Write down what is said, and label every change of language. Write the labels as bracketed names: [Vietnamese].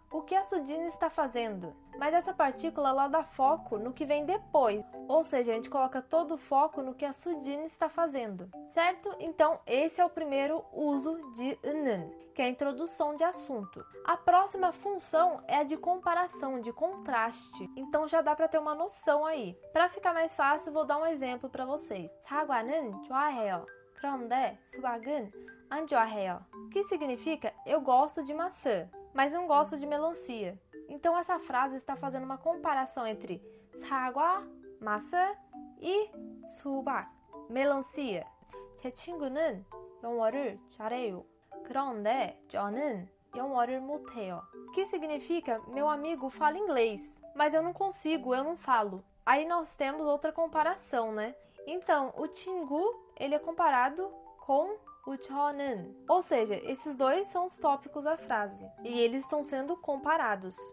[Portuguese] o que a Sudine está fazendo? Mas essa partícula ela dá foco no que vem depois, ou seja, a gente coloca todo o foco no que a Sudine está fazendo, certo? Então, esse é o primeiro uso de 는, que é a introdução de assunto. A próxima função é a de comparação, de contraste. Então, já dá para ter uma noção aí. Para ficar mais fácil, vou dar um exemplo para vocês. [Korean] 사과는 좋아해요. 그런데 수박은 안 좋아해요. [Portuguese] Que significa eu gosto de maçã, mas não gosto de melancia. Então essa frase está fazendo uma comparação entre 사과, maçã, e 수박, melancia. [Korean] 제 친구는 영어를 잘해요. 그런데 저는 영어를 못해요. [Portuguese] Que significa meu amigo fala inglês, mas eu não consigo, eu não falo. Aí nós temos outra comparação, né? Então, o 친구, ele é comparado com o 저는. Ou seja, esses dois são os tópicos da frase. E eles estão sendo comparados.